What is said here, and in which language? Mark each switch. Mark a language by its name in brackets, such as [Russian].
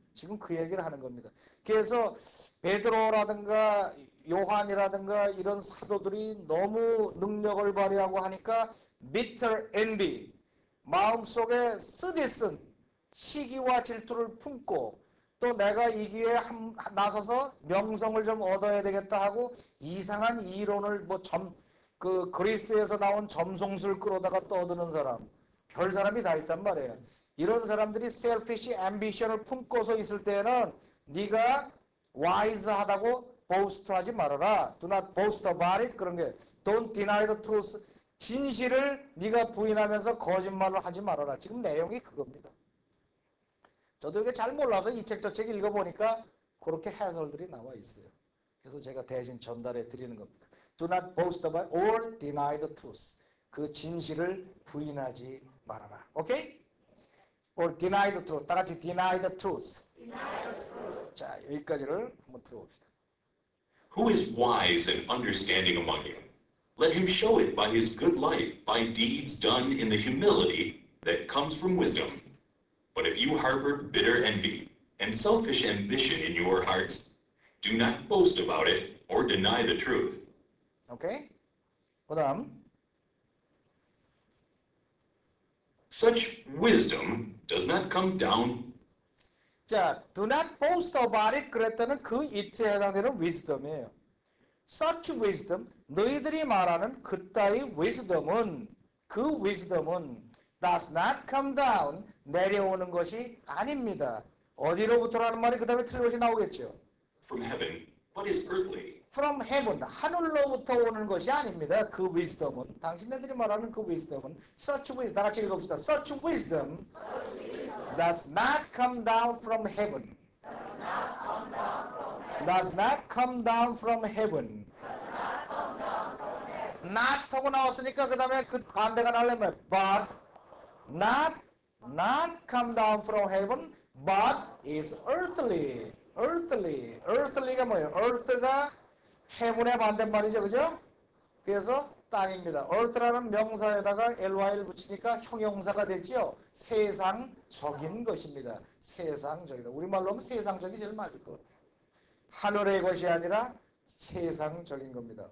[Korean] 지금 그 얘기를 하는 겁니다. 그래서 베드로라든가 요한이라든가 이런 사도들이 너무 능력을 발휘하고 하니까 [English] bitter envy, [Korean] 마음속에 쓰디쓴 시기와 질투를 품고 또 내가 이 기회에 나서서 명성을 좀 얻어야 되겠다 하고 이상한 이론을 그 그리스에서 나온 점성술 끌어다가 떠드는 사람, 별 사람이 다 있단 말이에요. 이런 사람들이 [English] selfish ambition [Korean] 을 품고서 있을 때는 네가 wise하다고 boast하지 말아라. [English] Do not boast about it. [Korean] 그런 게 [English] don't deny the truth. [Korean] 진실을 네가 부인하면서 거짓말로 하지 말아라. 지금 내용이 그겁니다. 저도 이게 잘 몰라서 이 책 저 책 읽어보니까 그렇게 해설들이 나와 있어요. 그래서 제가 대신 전달해 드리는 겁니다. [English] Do not boast about or deny the truth. [Korean] 그 진실을 부인하지 말아라. 오케이? [English] Or deny the truth. [Korean] 다 같이 [English] deny the truth. [Korean] 자, 여기까지를 한번 들어봅시다. [English] Who is wise and understanding among you? Let him show it by his good life, by deeds done in the humility that comes from wisdom. But if you harbor bitter envy and selfish ambition in your hearts, do not boast about it or deny the truth. [Korean] 오케이? 그다음 [English] Such wisdom does not come down. 자, do not boast about it [Korean] 그랬다는 그 [English] it [Korean] 에 해당되는 [English] wisdom이에요. Such wisdom, [Korean] 너희들이 말하는 그따위 [English] wisdom은 그 wisdom은 does not come down, [Korean] 내려오는 것이 아닙니다. 어디로부터라는 말이 그 다음에 틀린 것이 나오겠죠. [English] from heaven, but is earthly, From heaven, [Korean] 하늘로부터 오는 것이 아닙니다. 그 wisdom은, 당신네들이 말하는 그 wisdom은 [English] such wisdom, [Korean] 다 같이 읽읍시다. [English] Such wisdom does not come down from heaven. Does not come down from heaven. not [Korean] 하고 나왔으니까 그 다음에 그 반대가 나오려면 [English] but not come down from heaven, but is earthly. [Korean] earthly가 뭐예요? earth가 heaven의 반대말이죠, 그죠? 그래서 땅입니다. earth라는 명사에다가 ly를 붙이니까 형용사가 됐죠. 세상적인 것입니다. 세상적이다. 우리말로 하면 세상적이 제일 맞을 것 같아요. 하늘의 것이 아니라 세상적인 겁니다.